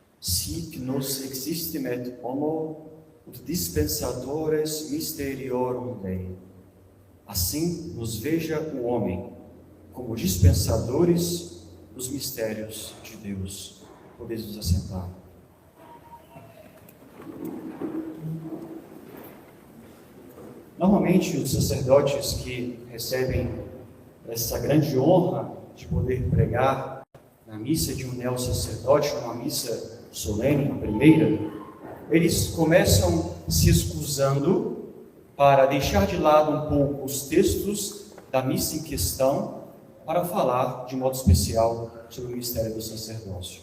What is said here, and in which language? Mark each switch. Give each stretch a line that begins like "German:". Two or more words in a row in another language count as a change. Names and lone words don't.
Latin: sic nos existim et homo, ut dispensatores mysteriorum Dei.
Portuguese: Assim nos veja o homem, como dispensadores dos mistérios de Deus. Podeis nos assentar. Normalmente, os sacerdotes que recebem essa grande honra de poder pregar na missa de um neo-sacerdote, numa missa solene, a primeira, eles começam se excusando para deixar de lado um pouco os textos da missa em questão para falar de modo especial sobre o mistério do sacerdócio.